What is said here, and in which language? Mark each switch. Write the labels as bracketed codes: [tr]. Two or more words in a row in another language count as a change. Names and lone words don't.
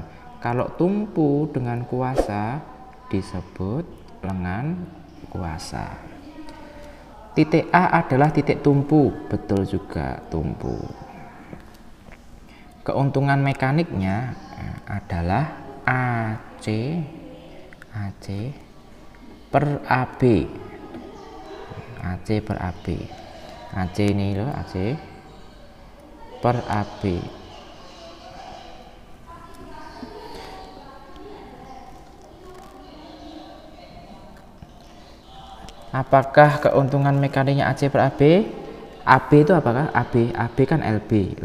[id] Kalau tumpu dengan kuasa disebut lengan kuasa. Titik A adalah titik tumpu, betul juga tumpu. Keuntungan mekaniknya adalah AC per AB. AC per AB. AC ini loh, AC per AB. Apakah keuntungan mekaniknya AC per AB? AB itu apakah? AB kan LB.